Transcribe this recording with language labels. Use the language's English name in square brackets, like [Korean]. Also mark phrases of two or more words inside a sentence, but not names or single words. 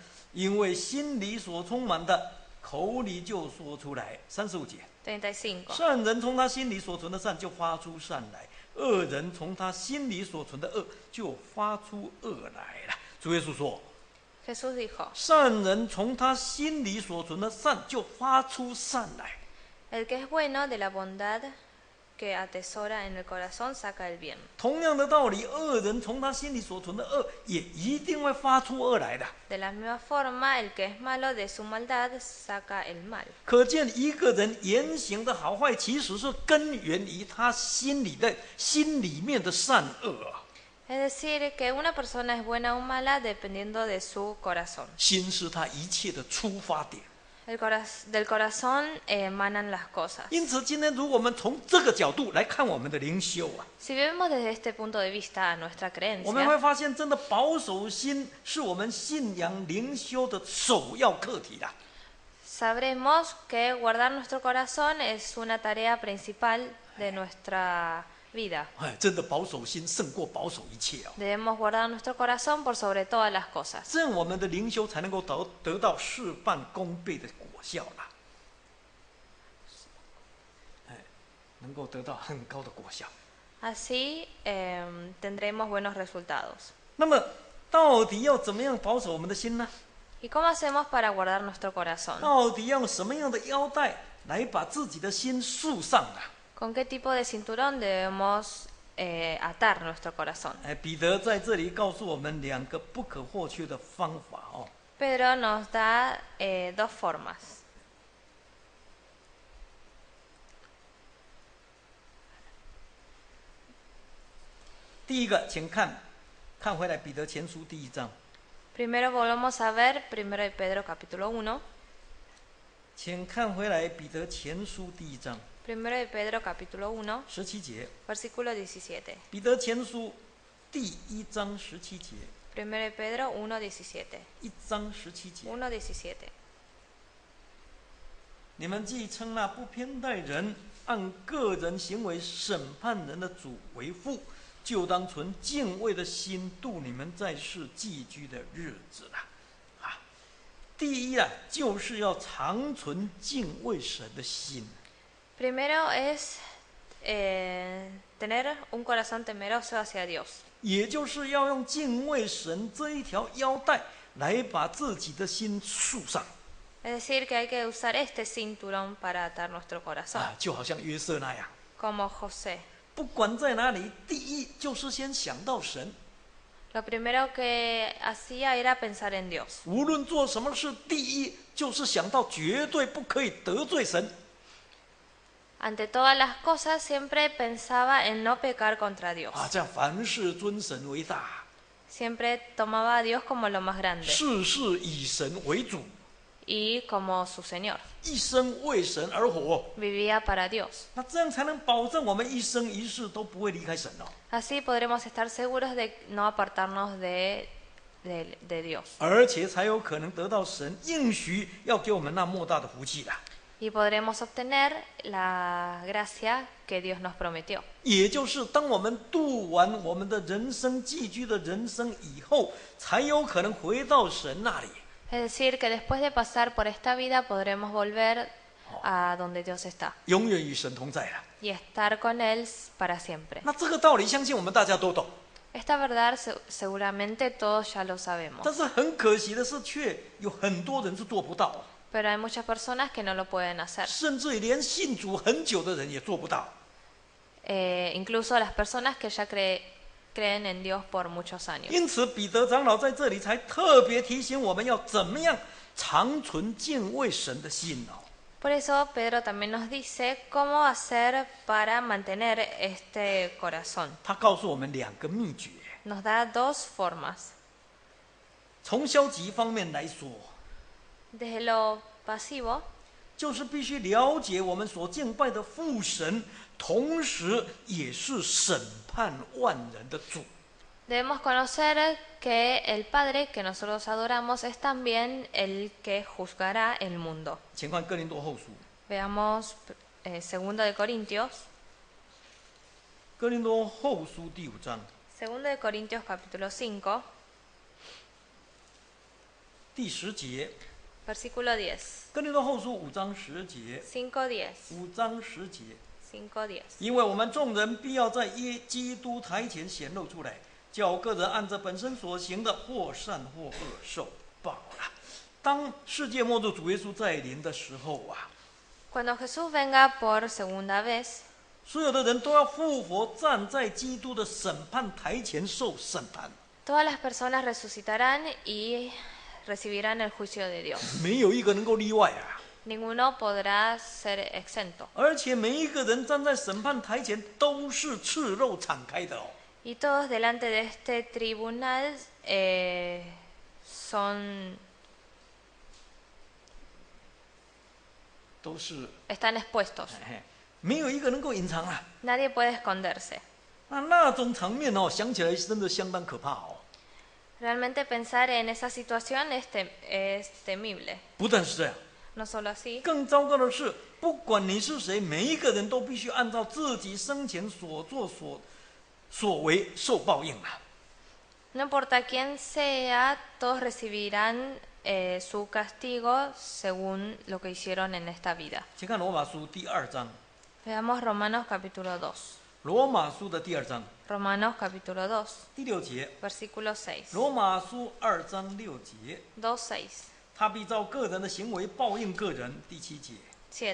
[Chinese] 因为心里所充满的，口里就说出来。35节。 35. 善人从他心里所存的善就发出善来，恶人从他心里所存的恶就发出恶来了。主耶稣说， [Spanish] Jesús dijo, [Chinese] 善人从他心里所存的善就发出善来。 [Spanish] el que es bueno de la bondad que atesora en el corazón saca el bien. [Chinese] 同样的道理，恶人从他心里所存的恶，也一定会发出恶来的。 [Spanish] De la misma forma, el que es malo de su maldad saca el mal. [Chinese] 可见一个人言行的好坏，其实是根源于他心里面的善恶啊。 [Spanish] Es decir, que una persona es buena o mala dependiendo de su corazón. [Chinese] 心是他一切的出发点。 [Spanish] Del corazón emanan las cosas. [Chinese] 因此，今天如果我们从这个角度来看我们的灵修啊， [Spanish] Si vemos desde este punto de vista a nuestra [Chinese] 我们会 [Spanish] creencia, [Chinese] 发现，真的保守心是我们信仰灵修的首要课题啦。 [Spanish] sabremos que guardar nuestro corazón es una tarea principal de nuestra vida. [Chinese] 哎，真的保守心胜过保守一切哦。 Debemos guardar nuestro corazón por sobre todas las cosas. 这样我们的灵修才能够得到事半功倍的果效啦。哎，能够得到很高的果效。 [Spanish] Así tendremos buenos resultados. [Chinese] 那么，到底要怎么样保守我们的心呢？ [Spanish] ¿Y cómo hacemos para guardar nuestro corazón? [Chinese] 到底要用什么样的腰带来把自己的心束上啊？ [Spanish] ¿Con qué tipo de cinturón debemos atar nuestro corazón? [Chinese] 哎，彼得在这里告诉我们两个不可或缺的方法哦。 [Spanish] Pedro nos da dos formas. [Chinese] 第一个，请看回来彼得前书第1章， [Spanish] Primero volvemos a ver 1 de Pedro capítulo 1. [Chinese] 请看回来彼得前书第1章 [Spanish] 1 de Pedro capítulo 1, [Chinese] 17 节， [Spanish] versículo 17. [Chinese] 彼得前书第1章17节 [Spanish] 1 de Pedro 1:17. [Chinese] ，1 章17节。 [Spanish] 1:17. [Chinese] 你们既称那不偏待人、按个人行为审判人的主为父，就当存敬畏的心度你们在世寄居的日子了。啊，第一啊，就是要常存敬畏神的心。 [Spanish] Primero es tener un corazón temeroso hacia Dios. [Chinese] 也就是要用敬畏神这一条腰带来把自己的心束上。 [Spanish] Es decir, que hay que usar este cinturón para atar nuestro corazón. [Chinese] 啊，就好像约瑟那样， [Spanish] Como José. [Chinese] 不管在哪里，第一就是先想到神。 [Spanish] Lo primero que hacía era pensar en Dios. [Chinese] 无论做什么事，第一就是想到绝对不可以得罪神。 [Spanish] Ante todas las cosas siempre pensaba en no pecar contra Dios. [Chinese] 啊，这样凡事尊神为大， [Spanish] Siempre tomaba a Dios como lo más grande [Chinese] 事事以神为主， [Spanish] y como su Señor. [Chinese] 一生为神而活。 [Spanish] Vivía para Dios. [Chinese] 那这样才能保证我们一生一世都不会离开神哦， [Spanish] Así podremos estar seguros de no apartarnos de Dios. [Chinese] 而且才有可能得到神应许要给我们那莫大的福气啦。 [Spanish] Y podremos obtener la gracia que Dios nos prometió. [Chinese] 也就是当我们度完我们的人生寄居的人生以后，才有可能回到神那里。 [Spanish] Es decir, que después de pasar por esta vida podremos volver a donde Dios está [Chinese] 永远与神同在了。 [Spanish] y estar con Él para siempre. [Chinese] 那这个道理，相信我们大家都懂。 [Spanish] Esta verdad seguramente todos ya lo [Chinese] 但 [Spanish] sabemos, [Chinese] 是很可惜的是，却有很多人是做不到， [Spanish] pero hay muchas personas que no lo pueden hacer. [Chinese] 甚至于连信主很久的人也做不到。 [Spanish] Incluso las personas que ya creen en Dios por muchos años. [Chinese] 因此，彼得长老在这里才特别提醒我们要怎么样常存敬畏神的心哦。 [Spanish] Por eso Pedro también nos dice cómo hacer para mantener este corazón. [Chinese] 他告诉我们两个秘诀。 [Spanish] Nos da dos formas. [Chinese] 从消极方面来说， [Spanish] Desde lo pasivo, [Chinese] 就是必须了解我们所敬拜的父神，同时也是审判万人的主。 [Spanish] debemos conocer que el Padre que nosotros adoramos es también el que juzgará el mundo. [Chinese] 请看哥林多后书， [Spanish] Veamos 2 de Corintios. [Chinese] 哥林多后书第5章 [Spanish] 2 de Corintios capítulo 5, [Chinese] 第10节。 [Spanish] versículo 10. [Chinese] 哥林多后书5章10节， [Spanish] 5:10. [Chinese] 5章10节。 [Spanish] 5:10. [Chinese] 因为我们众人必要在基督台前显露出来，叫个人按着本身所行的，或善或恶受报了。当世界末日主耶稣再临的时候啊， [Spanish] Cuando Jesús venga por segunda vez, [Chinese] 所有的人都要复活，站在基督的审判台前受审判。 [Spanish] Todas las personas resucitarán y recibirán el juicio de Dios. [Chinese] 没有一个能够例外啊！ [Spanish] Ninguno podrá ser exento. [Chinese] 而且每一个人站在审判台前都是赤肉敞开的哦。 [Spanish] Y todos delante de este tribunal están expuestos. [Chinese] 没有一个能够隐藏啊！ [Spanish] Nadie puede esconderse. [Chinese] 那种场面哦，想起来真的相当可怕哦。 [Spanish] Realmente pensar en esa situación es temible. [Chinese] 不但是这样， [Spanish] No solo así, [Chinese] 更糟糕的是，不管你是谁，每一个人都必须按照自己生前所作所为受报应啊！ [Spanish] no importa quién sea, todos recibirán su castigo según lo que hicieron en esta vida. [Chinese] 请看罗马书第2章， [Spanish] Veamos Romanos capítulo 2. [Chinese] 罗马书的第2章 [Spanish] Romanos capítulo 2, [Chinese] 第6节， [Spanish] versículo 6. [Chinese] 罗马书2章6节， [Spanish] 2:6, [Chinese] 他必照个人的行为报应个人。第7节， [Spanish] 7.